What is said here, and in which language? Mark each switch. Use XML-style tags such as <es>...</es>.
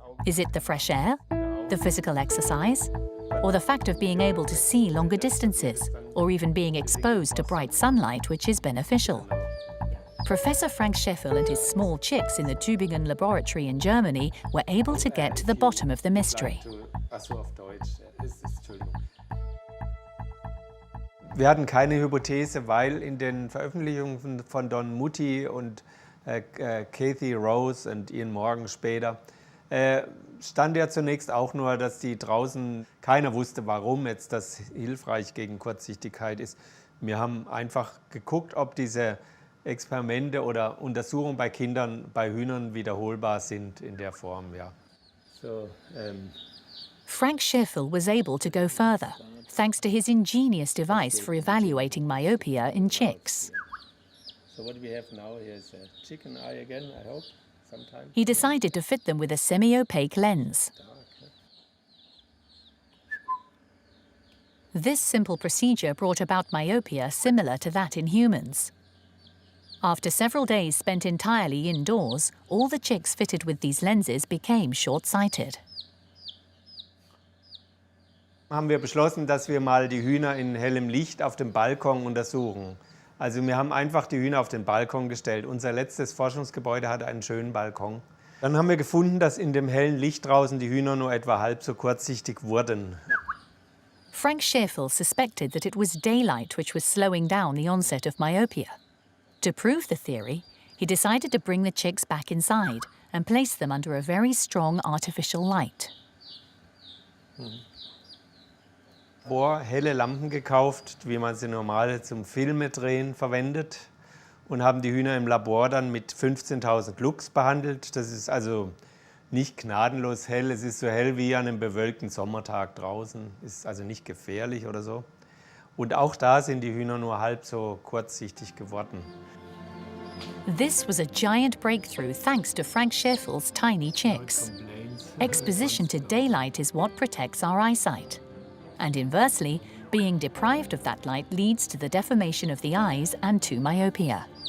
<en>Is it the fresh air, the physical exercise, or the fact of being able to see longer distances, or even being exposed to bright sunlight, which is beneficial? Professor Frank Scheffel and his small chicks in the Tübingen laboratory in Germany were able to get to the bottom of the mystery.</en> <de>Wir hatten keine Hypothese, weil in den Veröffentlichungen von Don Mutti und Kathy Rose und Ian Morgan später stand ja zunächst auch nur, dass die draußen, keiner wusste, warum jetzt das hilfreich gegen Kurzsichtigkeit ist. Wir haben einfach geguckt, ob diese Experimente oder Untersuchungen bei Kindern, bei Hühnern wiederholbar sind in der Form, ja.</de> <en>So, Frank Scheffel was able to go further, thanks to his ingenious device for evaluating myopia in chicks. So what we have now here is a chicken eye again, I hope, sometime. He decided to fit them with a semi-opaque lens. This simple procedure brought about myopia similar to that in humans. After several days spent entirely indoors, all the chicks fitted with these lenses became short-sighted.</en> <de>Haben wir beschlossen, dass wir mal die Hühner in hellem Licht auf dem Balkon untersuchen. Also wir haben einfach die Hühner auf den Balkon gestellt. Unser letztes Forschungsgebäude hatte einen schönen Balkon. Dann haben wir gefunden, dass in dem hellen Licht draußen die Hühner nur etwa halb so kurzsichtig wurden.</de> <en>Frank Scherfel suspected that it was daylight which was slowing down the onset of myopia. To prove the theory, he decided to bring the chicks back inside and place them under a very strong artificial light.</en> <de>Helle Lampen gekauft, wie man sie normal zum Filme drehen verwendet, und haben die Hühner im Labor dann mit 15.000 Lux behandelt. Das ist also nicht gnadenlos hell, es ist so hell wie an einem bewölkten Sommertag draußen, ist also nicht gefährlich oder so. Und auch da sind die Hühner nur halb so kurzsichtig geworden.</de> <en>This was a giant breakthrough thanks to Frank Scherfel's tiny chicks. Exposition to daylight is what protects our eyesight. And inversely, being deprived of that light leads to the deformation of the eyes and to myopia.</en>